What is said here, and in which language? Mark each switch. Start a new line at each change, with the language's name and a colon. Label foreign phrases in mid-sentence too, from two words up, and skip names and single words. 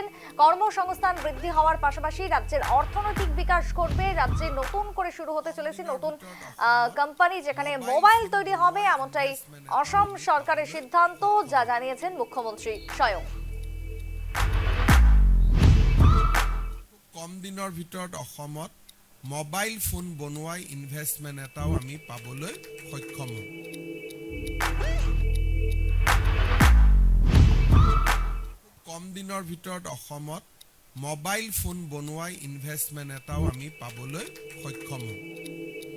Bangla: কর্মসংস্থান বৃদ্ধি হওয়ার পাশাপাশি রাজ্যের অর্থনৈতিক বিকাশ ঘটবে। রাজ্যে নতুন করে শুরু হতে চলেছে নতুন কোম্পানি যেখানে মোবাইল তৈরি হবে, এমনটাই অসম সরকারের সিদ্ধান্ত, যা জানিয়েছেন মুখ্যমন্ত্রী স্বয়ং।
Assamese: কম দিনৰ ভিতৰত অসমত মোবাইল ফোন বনোৱাৰ ইনভেষ্টমেণ্ট এটাও আমি পাবলৈ সক্ষম হ'ম। কম দিনৰ ভিতৰত অসমত মোবাইল ফোন বনোৱাৰ ইনভেষ্টমেণ্ট এটাও আমি পাবলৈ সক্ষম হ'ম।